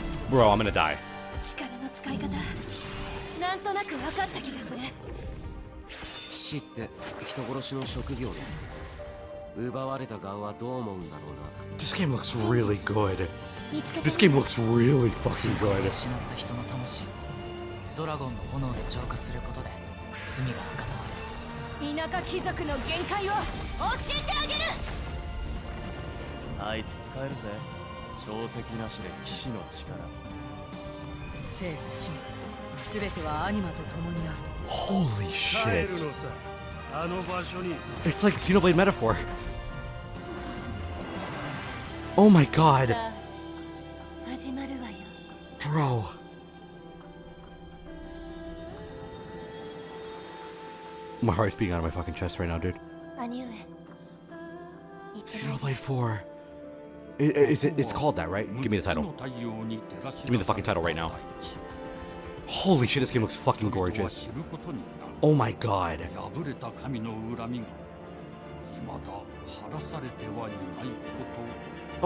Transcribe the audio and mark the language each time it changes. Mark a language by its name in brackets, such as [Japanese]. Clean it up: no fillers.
[English] Bro, I'm gonna die. [Japanese] 力の使い方なんとなく分かった気がする。騎士って人殺しの職業で奪われた側はどう思うんだろうな。 [English] This game looks really good. This game looks really fucking good. [Japanese] 失った人の魂をドラゴンの炎で浄化することで罪が贖われる。田舎貴族の限界を教えてあげる。あいつ使えるぜ。小石なしで騎士の力。生と死すべてはアニマと共にある。 [English] Holy shit. [Japanese] あの場所に。 [English] It's like Xenoblade metaphor. Oh my god. [Japanese] 始まるわよ。 [English] Bro. My heart's beating out of my fucking chest right now, dude. [Japanese] 兄上。 [English] Xenoblade 4. It's called that, right? Give me the title. Give me the fucking title right now. Holy shit, this game looks fucking gorgeous. Oh my god. [Japanese] 破れた神の恨みが未だ晴らされてはいないこと。